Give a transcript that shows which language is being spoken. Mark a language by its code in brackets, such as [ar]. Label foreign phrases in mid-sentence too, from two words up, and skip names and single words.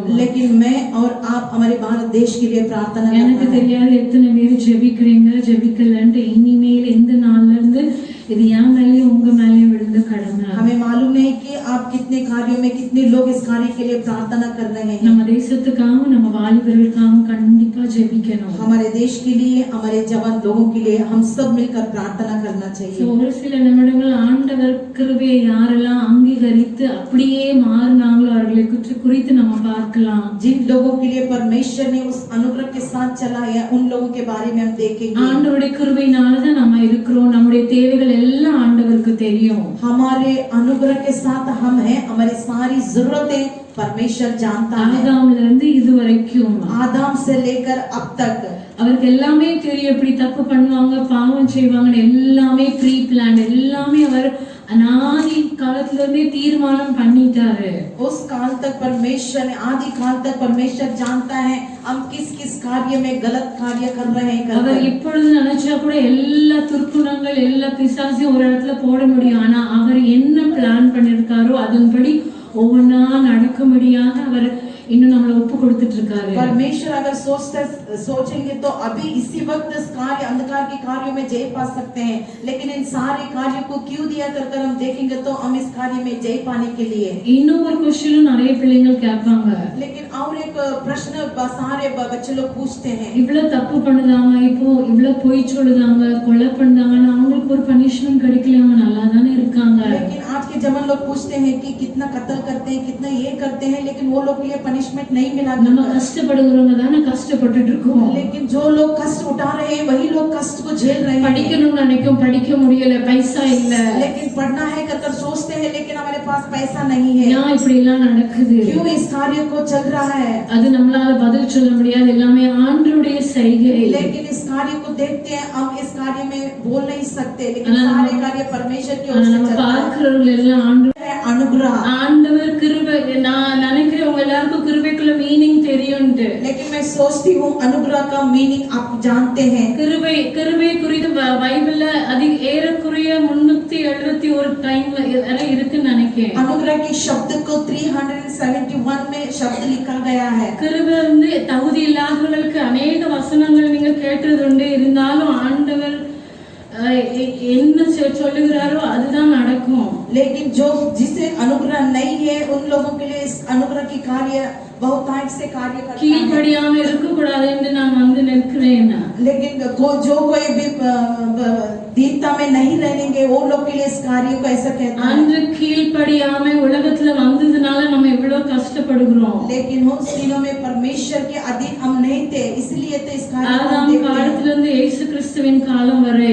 [hi] लेकिन मैं और आप हमारे भारत देश के लिए प्रार्थना [ta] எனக்கு [hi] करना है. [ta] தெரியாது எத்தனை பேர் ஜெபிக்கிறீங்க ஜெபிக்கலன்ட்டு. இனிமேல் இந்த நாள்ல இருந்து இது என் மேலேயும் உங்க மேலேயும் விழுந்த கடமை. [hi] हमें मालूम नहीं कि आप कितने कार्यों में कितने लोग इस कार्य के लिए प्रार्थना कर रहे हैं. [ta] நம்ம தேசத்துக்காக நம்ம வாலிபர்களுக்காக கண்டிப்பா ஜெபிக்கணும். [hi] हमारे देश के लिए हमारे जवान लोगों के लिए हम सब मिलकर प्रार्थना करना चाहिए. [ta] ஒரு சில நிமிடங்கள் ஆண்டவர் கிருபையை யாரெல்லாம் அங்கீகரித்து அப்படியே மாறினாங்களோ அவர்களை குறித்து நம்ம பார்க்கலாம். [hi] जिन लोगों के लिए परमेश्वर ने उस अनुग्रह के साथ चला है उन लोगों के बारे में हम देखेंगे. [ta] ஆண்டவருடைய கிருபையினால தான் நம்ம இருக்கிறோம். நம்முடைய தேவைகள் எல்லாம் ஆண்டவருக்கு தெரியும். [hi] हमारे अनुग्रह के साथ हम हैं. हमारी सारी जरूरतें परमेश्वर जानता है. [ta] ஆதாம்ல இருந்து இதுவரைக்கும் [hi] आदम से लेकर अब तक [ta] அவருக்கு எல்லாமே தெரியும். எப்படி தப்பு பண்ணுவாங்க பாவம் செய்வாங்கன்னு எல்லாமே [en] pre plan. [ta] எல்லாமே அவர் अनादि कालத்துல இருந்தே தீர்மானம் பண்ணிட்டாரு. [hi] उस काल तक परमेश्वर ने आदि काल तक परमेश्वर जानता है हम किस किस कार्य में गलत कार्य कर रहे हैं. [ta] அவர் இப்பொழுது நினைச்சா கூட எல்லா துர்க்குணங்கள் எல்லா பிசாசையும் ஒரு இடத்துல போட முடியும். ஆனா அவர் என்ன பிளான் பண்ணிருக்காரோ அதன்படி ஒவ்வொன்னா நடக்கும்படியாக அவர் இன்னும் நம்மள ஒப்பு கொடுத்துட்டு இருக்காரு. [hi] परमेश्वर अगर सोचेंगे तो अभी इसी वक्त इस कार्य अंधकार के कार्यों में जय पा सकते हैं. लेकिन इन सारे कार्यों को क्यों दिया कर हम देखेंगे तो हम इस कार्य में जय पाने के लिए. [ta] இன்னும் ஒரு क्वेश्चन நிறைய பிள்ளைகள் கேட்பாங்க. [hi] लेकिन और एक प्रश्न सारे बच्चे लोग पूछते हैं. [ta] இவ்வளவு தப்பு பண்ணுதாங்க, இப்போ இவ்வளவு பொய் சொல்லுதாங்க, கொலை பண்ணாங்கன்னா அவங்களுக்கு ஒரு பனிஷ்மென்ட் கிடைக்கலையாங்க, நல்லா தானே இருக்காங்க. [hi] लेकिन आज के जवान लोग पूछते हैं कि कितना कत्ल करते हैं कितना ये करते हैं लेकिन वो लोग के लिए पनिशमेंट नहीं मिला. [ta] நம்ம கஷ்டப்படுறவங்க தானே கஷ்டப்பட்டுட்டு இருக்கோம். [hi] लेकिन जो लोग कष्ट उठा रहे हैं वही लोग कष्ट को झेल रहे हैं. [ta] படிக்கணும்னு நினைக்கும் படிக்க முடியல, பைசா இல்ல. [hi] लेकिन पढ़ना है कर सोचते हैं लेकिन हमारे पास पैसा नहीं है. [ta] ஏன் இப்படி எல்லாம் நடக்குது? [hi] क्यों इस कार्य को चल रहा है? [ta] அது நம்மளால பதில் சொல்ல முடியாது. எல்லாமே ஆண்டவருடைய செய்கை. [hi] लेकिन इस कार्य को देखते हैं हम इस कार्य में बोल नहीं सकते. लेकिन सारे कार्य परमेश्वर की ओर से चलता है. [ta] பார்க்கிறவர்கள் எல்லாம் ஆண்டவர் [hi] अनुग्रह [ta] ஆண்டவர் கிருபை. நான் நினைக்கிறேன் உங்க எல்லாருக்கும் கிருபைக்குள்ள மீனிங் தெரியும்ட்டு. [hi] लेकिन मैं सोचती हूँ अनुग्रह का मीनिंग आप जानते हैं. [ta] கிருபை குறித்து பைபிள்ல அதிக ஏறக்குறைய 371 டைம்ல இருக்குன்னு நினைக்கிறேன். [hi] अनुग्रह के शब्द को 371 में शब्द लिखा गया है. [ta] கிருபை வந்து தகுதி இல்லாதவர்களுக்கு अनेक வசனங்கள் நீங்க கேட்டது உண்டு. இருந்தாலும் ஆண்டவர் என்ன சொல்லுகிறாரோ அதுதான் நடக்கும். [hi] लेकिन जो जिसे अनुग्रह नहीं है उन लोगों के लिए इस अनुग्रह की कार्य बहुतायत से कार्य करता है. [ta] கீழ்ப்படியாம இருக்க கூடாது என்று நான் வந்து நிற்கிறேன். [hi] लेकिन जो कोई भी दीनता में नहीं रहेंगे वो लोग के लिए इस कार्य को ऐसा कहता है. [ta] அன்று கீழ்ப்படியாம உலகத்துல வந்ததுனால நம்ம இவ்வளவு கஷ்டப்படுகிறோம். [hi] लेकिन उन दिनों में परमेश्वर के अधीन हम नहीं थे इसलिए तो इस कार्य को [ta] ஆதாம் காலத்துல இருந்து இயேசு கிறிஸ்துவின் காலம் வரை